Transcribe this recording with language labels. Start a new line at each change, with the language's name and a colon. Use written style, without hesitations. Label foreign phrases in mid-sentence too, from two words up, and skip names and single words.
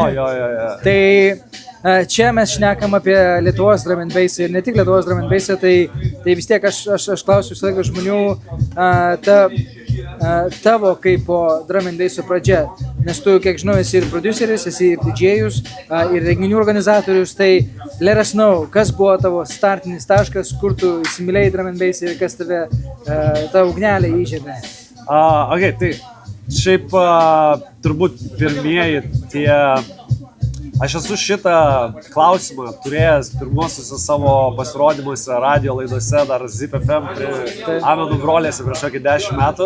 Lithuanian: Tai čia mes šnekam apie Lietuvos
English: Drum & Bass
Lithuanian: ir ne tik Lietuvos
English: Drum & Bass,
Lithuanian: tai vis tiek aš klausiu visą laiką žmonių tavo kaip po
English: Drum & Bass
Lithuanian: pradžia, nes tu, kiek žinau, esi ir produceris, esi ir DJ'us, ir renginių organizatorius, tai
English: let us know,
Lithuanian: kas buvo tavo startinis taškas, kur tu įsimylėjai
English: Drum & Bass
Lithuanian: ir kas tavo ugnelę įžiebė. Tai šiaip turbūt pirmieji tie... Aš esu šitą klausimą turėjęs pirmosiuose savo pasirodymuose radio laidose dar Zip FM Amenų brolėse prieš kokį 10 metų.